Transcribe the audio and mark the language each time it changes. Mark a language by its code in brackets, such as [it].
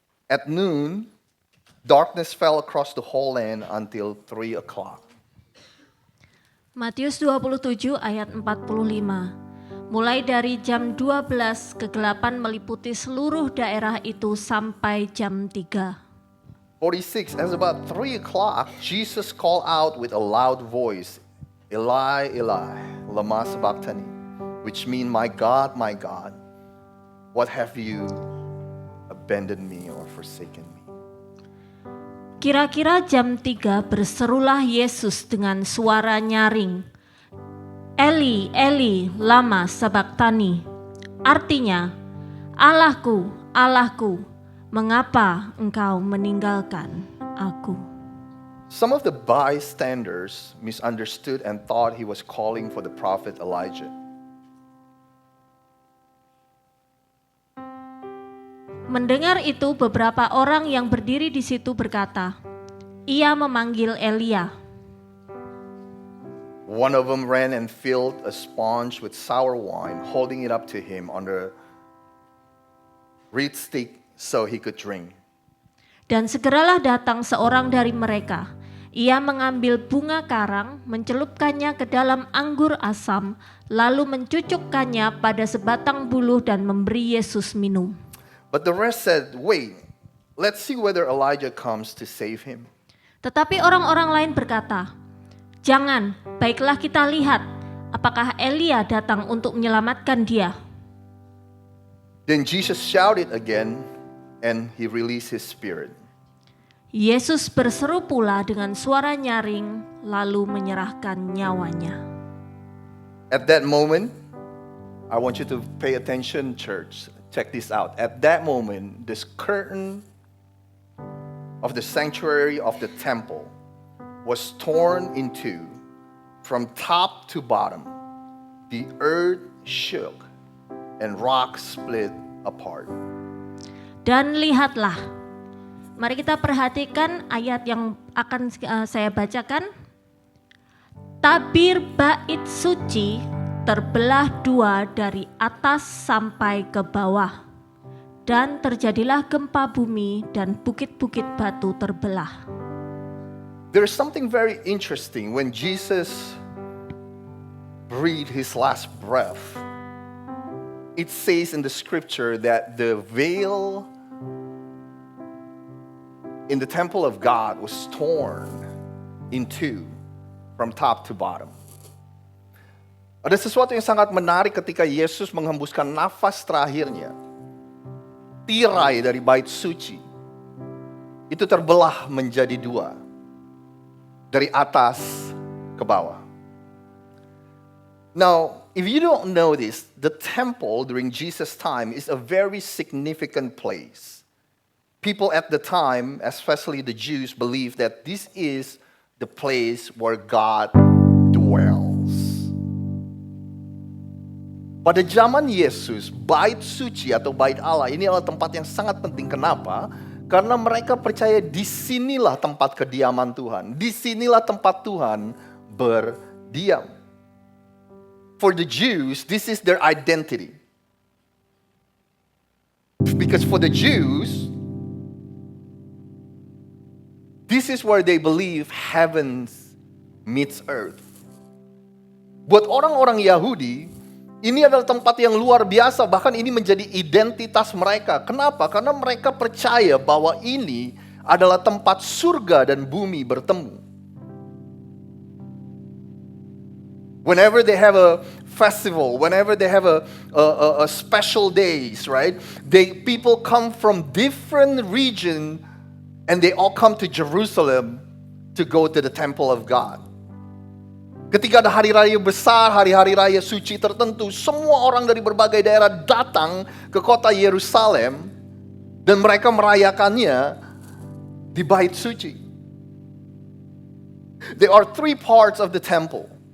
[en] At noon, darkness fell across the whole land until 3 o'clock. [id] Matius 27 ayat 45. Mulai dari jam 12 kegelapan meliputi seluruh daerah itu sampai jam 3. [en] 46, as about 3 o'clock, Jesus called out with a loud voice, [arc] Eli, Eli, lama sabachthani, [en] which means, my God, what have you abandoned me or forsaken me? [id] Kira-kira jam 3 berserulah Yesus dengan suara nyaring, [arc] Eli, Eli, lama sabachthani. [id] Artinya, Allahku, Allahku, mengapa engkau meninggalkan aku? [en] Some of the bystanders misunderstood and thought he was calling for the prophet Elijah. [id] Mendengar itu, beberapa orang yang berdiri di situ berkata, ia memanggil Elia. [en] One of them ran and filled a sponge with sour wine, holding it up to him on the reed stick so he could drink. [id] Dan segeralah datang seorang dari mereka. Ia mengambil bunga karang, mencelupkannya ke dalam anggur asam, lalu mencucukkannya pada sebatang buluh dan memberi Yesus minum. [en] But the rest said, wait, let's see whether Elijah comes to save him. [id] Tetapi orang-orang lain berkata, jangan, baiklah kita lihat, apakah Elia datang untuk menyelamatkan dia. [en] Then Jesus shouted again, and he released his spirit. [id] Yesus berseru pula dengan suara nyaring, lalu menyerahkan nyawanya. [en] At that moment, I want you to pay attention, church. Check this out. At that moment, this curtain of the sanctuary of the temple was torn in two from top to bottom. The earth shook and rocks split apart. [id] Dan lihatlah, mari kita perhatikan ayat yang akan saya bacakan. Tabir bait suci terbelah dua dari atas sampai ke bawah, dan terjadilah gempa bumi dan bukit-bukit batu terbelah. [en] There's something very interesting when Jesus breathed his last breath. It says in the scripture that the veil in the temple of God was torn in two from top to bottom. [id] Ada sesuatu yang sangat menarik ketika Yesus menghembuskan nafas terakhirnya. Tirai dari bait suci itu terbelah menjadi dua, dari atas ke bawah. [en] Now, if you don't know this, the temple during Jesus' time is a very significant place. People at the time, especially the Jews, believed that this is the place where God dwells. [id] Pada zaman Yesus, bait suci atau bait Allah ini adalah tempat yang sangat penting. Kenapa? Karena mereka percaya disinilah tempat kediaman Tuhan. Disinilah tempat Tuhan berdiam. [en] For the Jews, this is their identity. Because for the Jews, this is where they believe heaven meets earth. [id] Buat orang-orang Yahudi, ini adalah tempat yang luar biasa, bahkan ini menjadi identitas mereka. Kenapa? Karena mereka percaya bahwa ini adalah tempat surga dan bumi bertemu. [en] Whenever they have a festival, whenever they have a special days, right? People come from different region and they all come to Jerusalem to go to the temple of God. [id] Ketika ada hari raya besar, hari-hari raya suci tertentu, semua orang dari berbagai daerah datang ke kota Yerusalem dan mereka merayakannya di bait suci. [en] There are three parts of the temple.